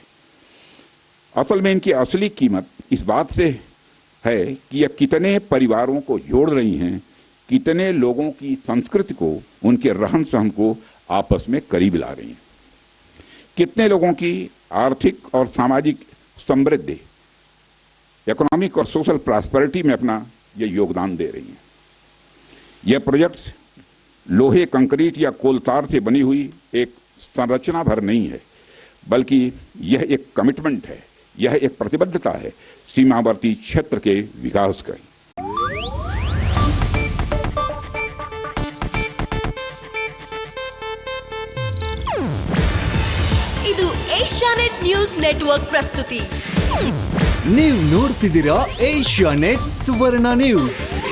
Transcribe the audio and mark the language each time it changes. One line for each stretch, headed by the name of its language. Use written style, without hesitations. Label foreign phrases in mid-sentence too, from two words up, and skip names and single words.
Hindi: असल में इनकी असली कीमत इस बात से है कि यह कितने परिवारों को जोड़ रही हैं, कितने लोगों की संस्कृति को, उनके रहन सहन को आपस में करीब ला रही हैं, कितने लोगों की आर्थिक और सामाजिक समृद्धि, इकोनॉमिक और
English: social prosperity
Hindi: में अपना ये योगदान दे रही हैं। यह प्रोजेक्ट्स लोहे, कंक्रीट या कोलतार से बनी हुई एक संरचना भर नहीं है, बल्कि यह एक कमिटमेंट है, यह एक प्रतिबद्धता है सीमावर्ती क्षेत्र के विकास का।
Kannada: ಇದು ಏಷ್ಯಾನೆಟ್ ನ್ಯೂಸ್ ನೆಟ್ವರ್ಕ್ ಪ್ರಸ್ತುತಿ. ನೀವು ನೋಡ್ತಿದ್ದೀರಾ ಏಷ್ಯಾನೆಟ್ ಸುವರ್ಣ ನ್ಯೂಸ್.